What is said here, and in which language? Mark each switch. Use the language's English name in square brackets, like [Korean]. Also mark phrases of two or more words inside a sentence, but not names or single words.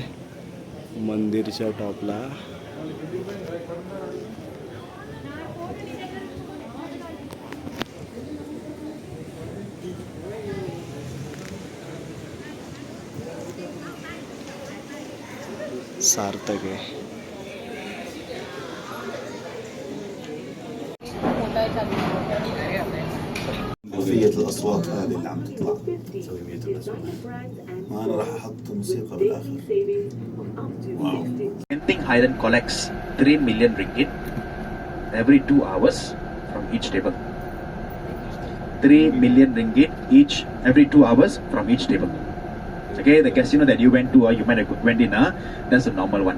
[Marathi] मंदिरच्या टॉपला सार्थक आहे. [Arabic] خلفية الأصوات هذه اللي عم تطلع سوية الأصوات ما أنا راح أحط موسيقى بالآخر. واو. [English] Genting Highland collects 3 million ringgit every 2 hours from each table. 3 million ringgit each every 2 hours from each table. Okay, the casino that you went to or you might have went in, that's a normal one.